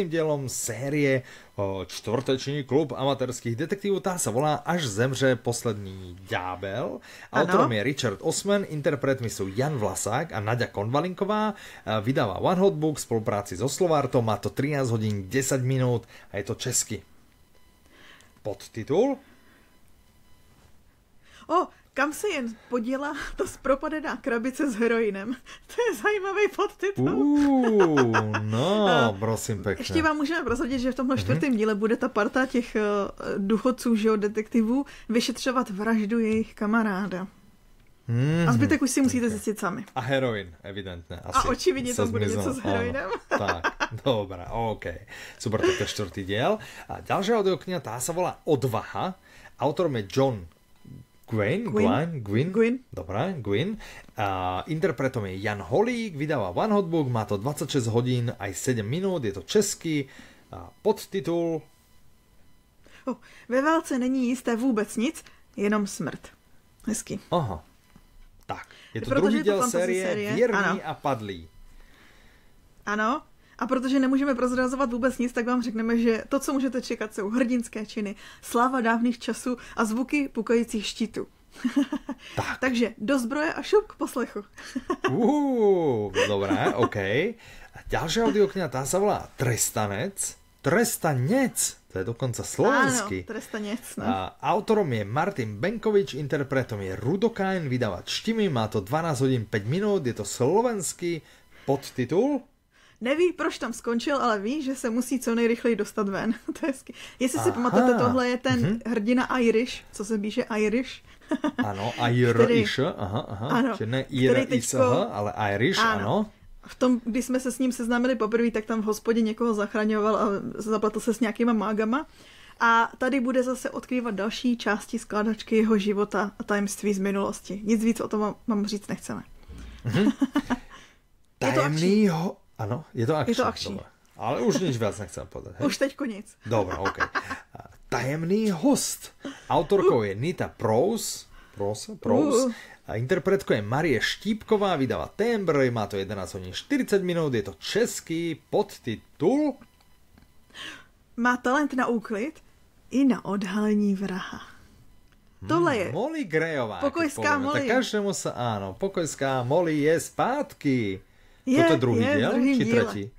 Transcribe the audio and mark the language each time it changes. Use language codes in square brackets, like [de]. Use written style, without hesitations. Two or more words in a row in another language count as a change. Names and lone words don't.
[sk] dielom série Čtvrteční klub amatérských detektívov. Tá sa volá Až zemře posledný ďábel. Autorom je Richard Osman, interpretmi sú Jan Vlasák a Naďa Konvalinková. Vydáva One Hot Book v spolupráci so Slovartom. Má to 13 hodín 10 minút a je to česky. Podtitul? [cs] Kam se jen poděla ta zpropadená krabice s heroinem. To je zajímavý podtitul. No, prosím pěkně. Ještě vám můžeme prozradit, že v tomhle 4. díle bude ta parta těch důchodců, že detektivů, vyšetřovat vraždu jejich kamaráda. A zbytek už si musíte zjistit sami. A heroin, evidentně. Asi a očividně tam bude něco s heroinem. [sk] Tak, dobré, OK. Super, to je 4. diel. A ďalšia audiokniha, tá sa volá Odvaha. Autorom je John Gwyn. Dobré, Gwyn. Interpretom je Jan Holík, vydáva One Hot Book, má to 26 hodín aj 7 minút, je to český. Podtitul... [cs] Ve válce není jisté vůbec nic, jenom smrt. Hezky. Aha. [sk] Tak, je to druhý diel série Věrný a padlý. [cs] Ano. A protože nemůžeme prozrazovat vůbec nic, tak vám řekneme, že to, co můžete čekat, jsou hrdinské činy, sláva dávných časů a zvuky pukajících štítů. Tak. Takže do zbroje a šup k poslechu. [sk] Dobré, OK. A ďalšia audiokniha, tá sa volá Trestanec. To je dokonca slovensky. Áno, Trestanec. No. Autorom je Martin Benkovič, interpretom je Rudokain, vydáva Štimi, má to 12 hodín 5 minút, je to slovenský. Podtitul? [cs] Neví, proč tam skončil, ale ví, že se musí co nejrychleji dostat ven. To je hezky. Jestli si pamatujete, tohle je ten hrdina Irish, co se píše Irish. Ano, Irish, aha. Čiže ne Irish, ale Irish, ano. V tom, když jsme se s ním seznámili poprvé, tak tam v hospodě někoho zachraňoval a zapletl se s nějakýma mágama. A tady bude zase odkrývat další části skládačky jeho života a tajemství z minulosti. Nic víc o tom vám říct nechceme. [sk] Tajemný Áno, je to akčný. Dobre. Ale už nič viac nechcem povedať. Hej? [cs] Už teďko nic. [sk] Dobre, OK. Tajemný host. Autorkou je Nita Prous. A interpretkou je Marie Štípková, vydáva Tembr, má to 11 hodín 40 minút, je to český. Podtitul? [cs] Má talent na úklid i na odhalení vraha. Tohle je Molly Grayová. Pokojská Molly. [sk] Tak každému sa, áno, [cs] pokojská Molly je zpátky. [sk] Toto je druhý diel, či tretí?